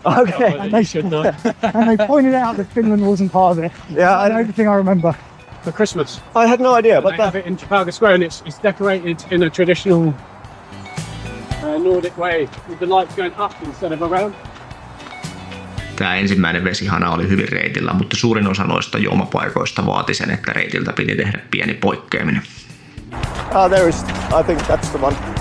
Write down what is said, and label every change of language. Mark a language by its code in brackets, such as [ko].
[en] Okay. And they pointed out that Finland wasn't part of it. Yeah, And everything I remember. For Christmas. I had no idea, They but have it in Trafalgar Square, and it's decorated in a traditional Nordic way, with the lights going up instead of around. [fi] Tämä ensimmäinen vesihana oli hyvin reitillä, mutta suurin osa noista juomapaikoista vaati sen, että reitiltä piti tehdä pieni poikkeaminen. [en] there is, I think that's the one.